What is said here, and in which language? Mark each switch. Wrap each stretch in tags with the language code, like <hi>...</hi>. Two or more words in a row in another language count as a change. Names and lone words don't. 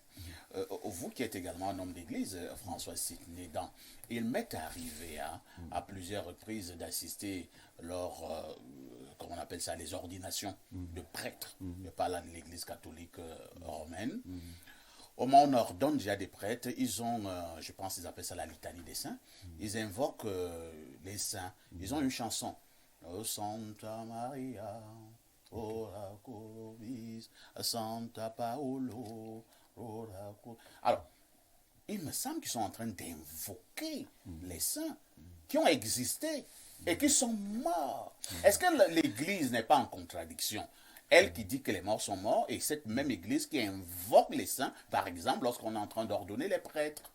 <fr>Vous qui êtes également un homme d'église, François Sidney, il m'est arrivé à plusieurs reprises d'assister lors, comment on appelle ça, les ordinations de prêtres. Je parle de l'église catholique romaine. Au moment où on ordonne déjà des prêtres, ils ont, je pense qu'ils appellent ça la litanie des saints. Ils invoquent les saints. Ils ont une chanson.</fr> <la>Oh Santa Maria, ora pro nobis, Santa Paolo, ora pro...</la> <fr>Alors, il me semble qu'ils sont en train d'invoquer les saints qui ont existé et qui sont morts. Est-ce que l'Église n'est pas en contradiction? Elle qui dit que les morts sont morts, et cette même Église qui invoque les saints, par exemple, lorsqu'on est en train d'ordonner les prêtres.</fr>